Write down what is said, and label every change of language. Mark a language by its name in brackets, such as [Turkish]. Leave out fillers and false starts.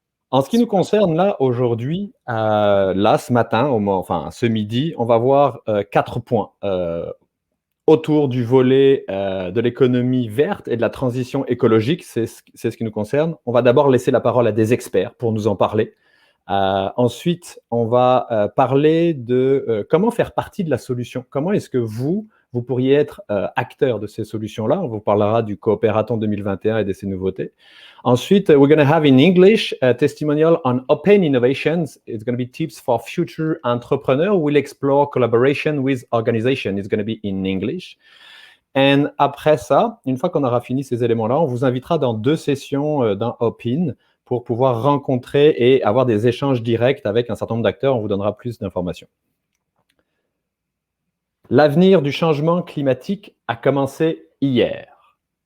[French] En ce qui nous concerne là aujourd'hui, là ce matin, enfin ce midi, on va voir 4 points autour du volet de l'économie verte et de la transition écologique, c'est ce qui nous concerne. On va d'abord laisser la parole à des experts pour nous en parler. Ensuite, on va parler de comment faire partie de la solution. Comment est-ce que vous pourriez être acteur de ces solutions-là? On vous parlera du Coopératon 2021 et de ses nouveautés. Ensuite, [English] we're going to have in English a testimonial on open innovations. It's going to be tips for future entrepreneurs. We'll explore collaboration with organizations. It's going to be in English. [French] Et après ça, une fois qu'on aura fini ces éléments-là, on vous invitera dans 2 sessions d'un Open pour pouvoir rencontrer et avoir des échanges directs avec un certain nombre d'acteurs. On vous donnera plus d'informations. L'avenir du changement climatique a commencé hier.